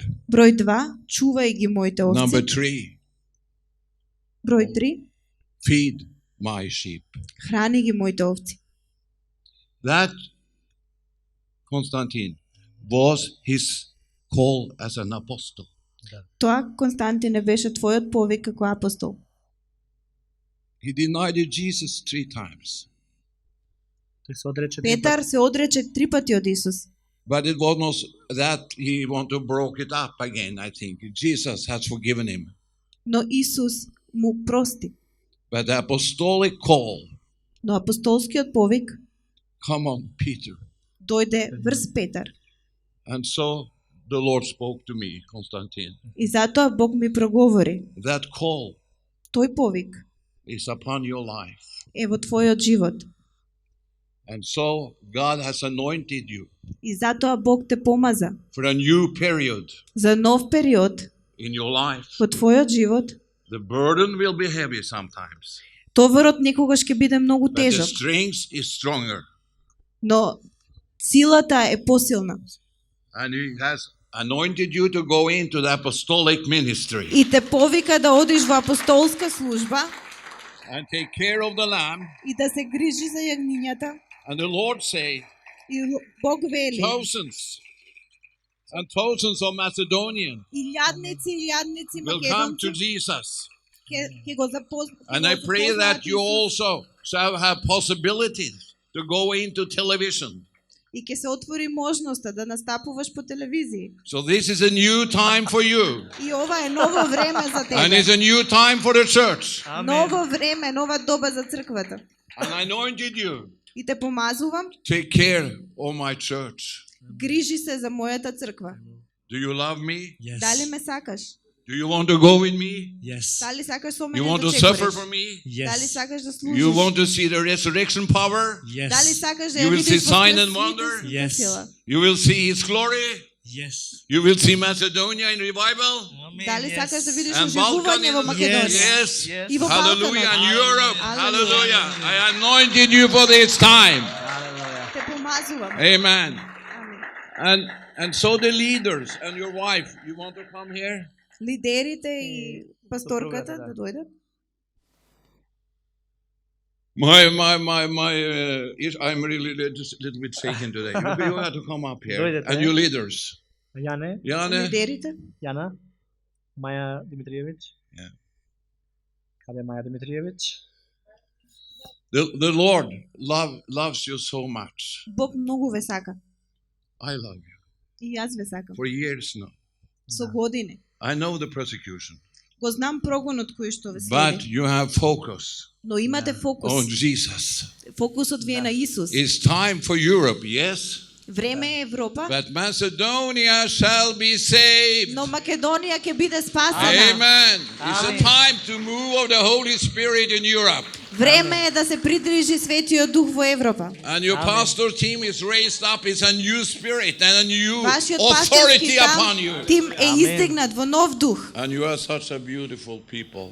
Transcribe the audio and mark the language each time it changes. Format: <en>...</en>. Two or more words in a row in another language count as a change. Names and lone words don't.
<mk>Број 2. Чувај ги моите</mk> <en>Number</en> <mk>овци. 3. Број 3.</mk> <en>Feed my sheep.</en> <mk>Храни ги моите овци.</mk> <en>That, Constantine, was his call as an apostle.</en> <mk>Тоа, Константине, беше твојот повик како апостол.</mk> <en>He denied Jesus 3 times.</en> <mk>Тој се одрече Петар се одрече 3 пати од Исус.</mk> <en>But it was not that he wanted to broke it up again, I think. Jesus has forgiven him.</en> <mk>Но Исус му прости.</mk> <en>But the apostolic call,</en> <mk>Но апостолскиот повик</mk> <en>come on, Peter.</en> <mk>дојде врз Петар.</mk> <en>And so the Lord spoke to me, Constantine.</en> <mk>И затоа Бог ми проговори.</mk> <en>That call</en> <mk>Тој повик</mk> <en>is upon your life.</en> <mk>е во твојот живот.</mk> <en>And so God has anointed you</en> <mk>И затоа Бог те помаза</mk> <en>for a new period</en> <mk>за нов период</mk> <en>in your life.</en> <mk>во твојот живот.</mk> <en>The burden will be heavy sometimes,</en> <mk>Товарот некогаш ќе биде многу</mk> <en>but the</en> <mk>тежок,</mk> <en>strength is stronger.</en> <mk>но силата е посилна.</mk> <en>And He has anointed you to go into the apostolic ministry</en> <mk>И те повика да одиш во апостолска служба</mk> <en>and take care of the lamb.</en> <mk>и да се грижи за јагнињата.</mk> <en>And the Lord say,</en> <mk>И Бог вели,</mk> <en>thousands and thousands of Macedonians</en> <mk>илјадници</mk> <en>will come to</en> <mk>македонци</mk> <en>Jesus.</en> <mk>ќе го запознаат.</mk> <en>And I pray that you also shall have possibilities to go into television.</en> <mk>И ќе се отвори можноста да настапуваш по телевизија.</mk> <en>So this is a new time for you.</en> <mk>И ова е ново време за</mk> <en>And it's</en> <mk>тебе.</mk> <en>a new time for the church.</en> <mk>Ново време, нова доба за црквата.</mk> <en>And I anointed you.</en> <mk>И те помазувам,</mk> <en>Take care of my church.</en> <mk>грижи се за мојата црква.</mk> <en>Do you love me? Yes.</en> <mk>Дали ме сакаш?</mk> <en>Do you want to go with me? Yes.</en> <mk>Дали сакаш со</mk> <en>You</en> <mk>мене</mk> <en>want</en> <mk>да</mk> <en>to suffer</en> <mk>чекориш?</mk> <en>for me?</en> <mk>Дали</mk> <en>Yes.</en> <mk>сакаш да</mk> <en>You</en> <mk>служиш?</mk> <en>want to see the resurrection power?</en> <mk>Дали</mk> <en>Yes.</en> <mk>сакаш да</mk> <en>You</en> <mk>ја</mk> <en>will see</en> <mk>видиш</mk> <en>sign and</en> <mk>воскресните</mk> <en>wonder?</en> <mk>сите</mk> <en>Yes.</en> <mk>сила?</mk> <en>You will see His glory? Yes. You will see Macedonia in revival?</en> <mk>Дали сакаш да видиш</mk> <en>And Balkan</en> <mk>оживување во</mk> <en>in</en> <mk>Македонија?</mk> <en>yes. Yes.</en> <mk>И во</mk> <en>Hallelujah. And</en> <mk>Балканот?</mk> <en>Europe. Hallelujah. Hallelujah. I anointed you for this time. Hallelujah.</en> <mk>Те помазувам.</mk> <en>Amen.</en> <mk>Амин.</mk> <en>And so the leaders and your wife, you want to come here? Лидерите и пасторката да дојдат. I'm really little bit shaken today. You have to come up here.</en> <mk>Dojdete. And you leaders. Јане, Jane, Лидерите? Јана, Маја Димитриевиќ.</mk> <en>Yeah.</en> <mk>Каде е Маја Димитриевиќ?</mk> <en>the Lord loves you so much.</en> <mk>Бог многу ве сака.</mk> <en>I love you.</en> <mk>И јас ве сакам.</mk> <en>For years now.</en> <mk>Со години.</mk> <en>I know the persecution.</en> <mk>Го знам прогонот кој што ве</mk> <en>But</en> <mk>следи.</mk> <en>you have focus</en> <mk>Но имате фокус.</mk> <en>on Jesus.</en> <mk>Фокусот ви е на Исус.</mk> <en>It's time for Europe, yes?</en> <mk>Време е Европа,</mk> <en>But Macedonia shall be saved.</en> <mk>но Македонија ќе биде спасена.</mk> <en>Amen. It's a time to move of the Holy Spirit in Europe.</en> <mk>Време е да се придржи Светиот Дух во Европа.</mk> <en>And your Amen. pastor team is raised up. It's a new spirit and a new</en> <mk>Вашиот</mk> <en>authority</en> <mk>пасторски</mk> <en>upon you.</en> <mk>тим е</mk> <en>Amen.</en> <mk>издигнат во нов дух.</mk> <en>And you are such a beautiful people.</en>